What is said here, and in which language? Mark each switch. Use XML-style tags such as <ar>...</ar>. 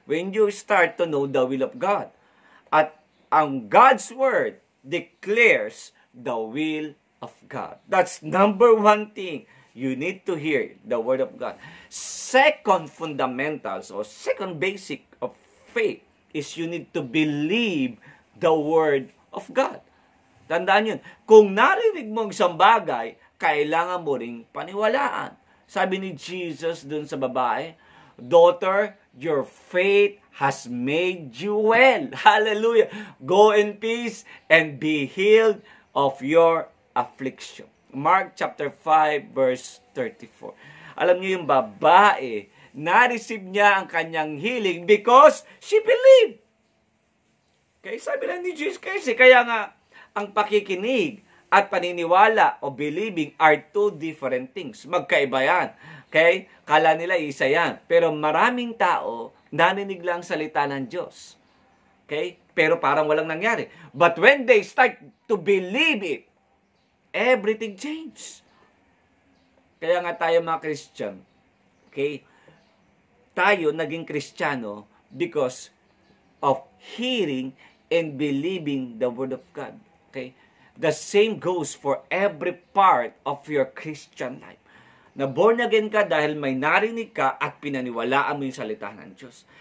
<en>When you start to know the will of God.</en> <tl>At ang</tl> <en>God's Word declares the will of God. That's number one thing. You need to hear the Word of God. Second fundamentals or second basic of faith is you need to believe the Word of God.</en> <tl>Tandaan yun. Kung narinig mo ang isang bagay, kailangan mo ring paniwalaan. Sabi ni Jesus dun sa babae,</tl> <en>"Daughter, your faith has made you well." Hallelujah. Go in peace and be healed of your affliction.</en> <tl>Mark chapter 5 verse 34. Alam niyo yung babae, na-receive niya ang kanyang healing</tl> <en>because she believed.</en> <tl>Okay, sabi lang ni Jesus kasi, kaya nga, ang pakikinig at paniniwala o</tl> <en>believing are two different things.</en> <tl>Magkaiba yan. Okay? Kala nila isa yan. Pero maraming tao, naninig lang salita ng Diyos. Okay? Pero parang walang nangyari.</tl> <en>But when they start to believe it, everything changes.</en> <tl>Kaya nga tayo mga Christian, okay? Tayo naging Kristiyano</tl> <en>because of hearing and believing the Word of God. Okay? The same goes for every part of your Christian life.</en> <tl>Na born again ka dahil may narinig ka at pinaniwalaan mo yung salita ng Diyos.</tl>